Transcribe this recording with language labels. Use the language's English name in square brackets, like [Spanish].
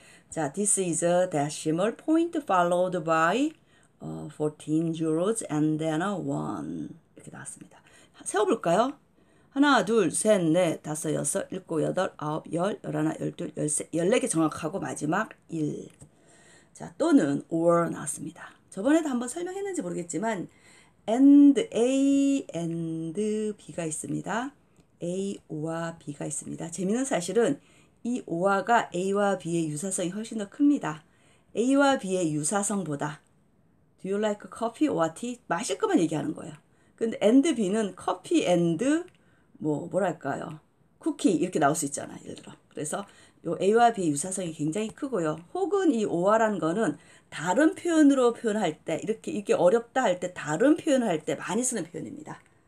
[English] 자, this is a decimal point followed by 14 zeros and then a 1 [Korean] 이렇게 나왔습니다. 세워볼까요? 하나, 둘, 셋, 넷, 다섯, 여섯, 일곱, 여덟, 아홉, 열, 열하나, 열둘, 열세, 14개 정확하고 마지막 1. 자, 또는 or 나왔습니다. 저번에도 한번 설명했는지 모르겠지만 and A and B가 있습니다. A, O와 B가 있습니다. 재미있는 사실은 이 O가 A와 B의 유사성이 훨씬 더 큽니다. A와 B의 유사성보다 [English] Do you like coffee or tea? [Korean] 마실 것만 얘기하는 거예요. 근데 and B는 커피 and 뭐랄까요? 쿠키 이렇게 나올 수 있잖아요. 예를 들어. 그래서 요 A와 B의 유사성이 굉장히 크고요. 혹은 이 O라는 거는 다른 표현으로 표현할 때 이렇게 이게 어렵다 할 때 다른 표현을 할 때 많이 쓰는 표현입니다.